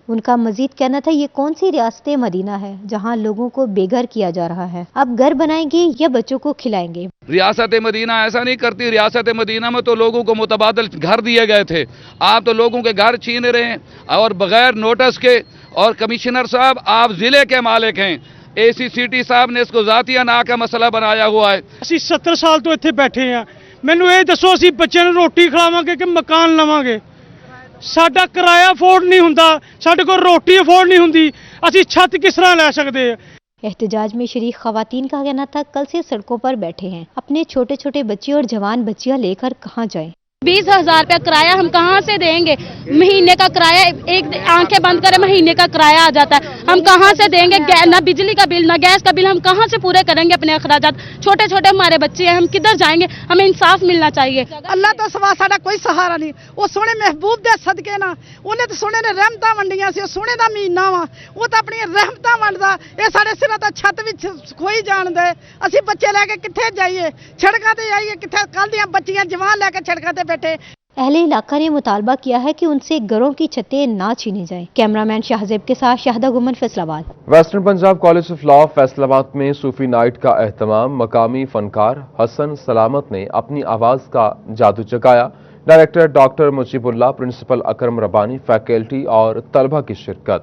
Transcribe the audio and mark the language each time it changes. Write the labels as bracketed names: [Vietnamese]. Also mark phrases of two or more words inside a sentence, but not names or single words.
[Urdu] ان کا مزید کہنا تھا یہ کون سی ریاست مدینہ ہے جہاں لوگوں کو بے گھر کیا جا رہا ہے، اب گھر بنائیں گے یا بچوں کو کھلائیں گے۔ ریاست مدینہ ایسا نہیں کرتی، ریاست مدینہ میں تو لوگوں کو متبادل گھر دیے گئے تھے، آپ تو لوگوں کے گھر چھین رہے ہیں اور بغیر نوٹس کے۔ اور کمشنر صاحب آپ ضلع کے مالک ہیں، ACCT صاحب نے اس کو ذاتیہ نا کا مسئلہ بنایا ہوا ہے۔ [Punjabi] ਅਸੀਂ 70 ਸਾਲ ਤੋਂ ਇੱਥੇ ਬੈਠੇ ਆ, ਮੈਨੂੰ ਇਹ ਦੱਸੋ ਅਸੀਂ ਬੱਚਿਆਂ ਨੂੰ ਰੋਟੀ ਖਿਲਾਵਾਂਗੇ ਕਿ ਮਕਾਨ ਲਵਾਂਗੇ? ਸਾਡਾ ਕਿਰਾਇਆ ਅਫੋਰਡ ਨਹੀਂ ਹੁੰਦਾ, ਸਾਡੇ ਕੋਲ ਰੋਟੀ ਅਫੋਰਡ ਨਹੀਂ ਹੁੰਦੀ, ਅਸੀਂ ਛੱਤ ਕਿਸ ਤਰ੍ਹਾਂ ਲੈ ਸਕਦੇ ਆ? [Urdu] احتجاج میں شریک خواتین کا کہنا تھا کل سے سڑکوں پر بیٹھے ہیں، اپنے چھوٹے چھوٹے بچے اور جوان بچیاں لے کر کہاں جائیں؟ 20,000 روپیہ کرایہ ہم کہاں سے دیں گے؟ مہینے کا کرایہ ایک آنکھیں بند کرے مہینے کا کرایہ آ جاتا ہے، ہم کہاں سے دیں گے؟ نہ بجلی کا بل نہ گیس کا بل، ہم کہاں سے پورے کریں گے اپنے اخراجات؟ چھوٹے چھوٹے ہمارے بچے ہیں، ہم کدھر جائیں گے؟ ہمیں انصاف ملنا چاہیے۔ [Punjabi] اللہ تو سوا ساڈا کوئی سہارا نہیں، وہ سونے محبوب دے صدقے نا انہیں تو سونے نے رحمتاں ونڈیاں سی، سونے دا مہینہ وا، وہ تو اپنی رحمتاں ونڈدا، یہ سارے سراں تے چھت وچ کھوئی جان دے، اسی بچے لے کے کتھے جائیے؟ سڑکاں تے جائیے کتھے؟ کل دیاں بچیاں جوان لے کے سڑکاں تے بیٹھے۔ [Urdu] اہل علاقہ نے مطالبہ کیا ہے کہ ان سے گھروں کی چھتیں نہ چھینی جائیں۔ کیمرامین شاہزیب کے ساتھ شاہدہ گمن، فیصل آباد۔ ویسٹرن پنجاب کالج آف لاء فیصل آباد میں [English] Sufi night [Urdu] کا اہتمام، مقامی فنکار حسن سلامت نے اپنی آواز کا جادو جگایا۔ ڈائریکٹر ڈاکٹر مجیب اللہ، پرنسپل اکرم ربانی، فیکلٹی اور طلبہ کی شرکت۔